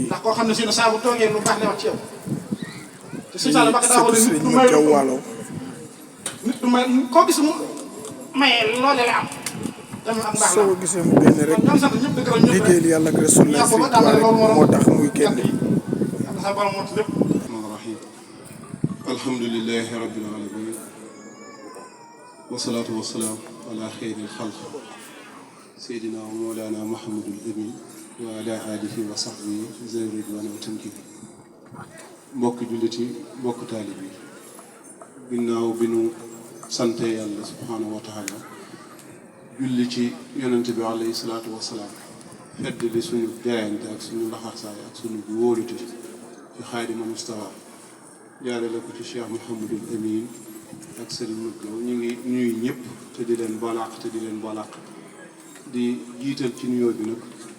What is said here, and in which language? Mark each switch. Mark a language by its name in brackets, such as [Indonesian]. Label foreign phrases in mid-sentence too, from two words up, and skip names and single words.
[Wolof] ndax koo xam ne si ne saa bu toogee lu baax lay wax ci yow te si saa la baax daa sëtu wala nit Serigne du Modou may Diaw Waalo nit du may koo gis mu mayee loolee la am tamit am baax la soo ko gisee mu génn rek ñoom sant ñëpp dëgg la ñëpp liggéeyal yàlla ak Rasulullah Serigne Touba rek moo tax muy génn yàlla sa borom moo ci lépp [Arabic] الرحمن الرحيم الحمد لله رب العالمين والصلاة والسلام على خير الخلق سيدنا ومولانا محمد الأمين وعلى آله وصحبه ذوي الرضوان [Wolof] والتمكين mbokk jullit yi mbokk taalib yi ginnaaw bi nu sante yàlla [Arabic] سبحانه وتعالى [Wolof] julli ci yonente bi [Arabic] عليه الصلاة والسلام [Wolof] fedd li suñu jaayante ak suñu laxarsaay ak suñu wóolute ci Xaadimal Mustafa jaarale ko ci Cheikh Mouhamadul Amin ak Serigne Modou ñu ngi ñuy ñëpp te di leen balaax te di leen balaax di jiital ci nuyoo bi nag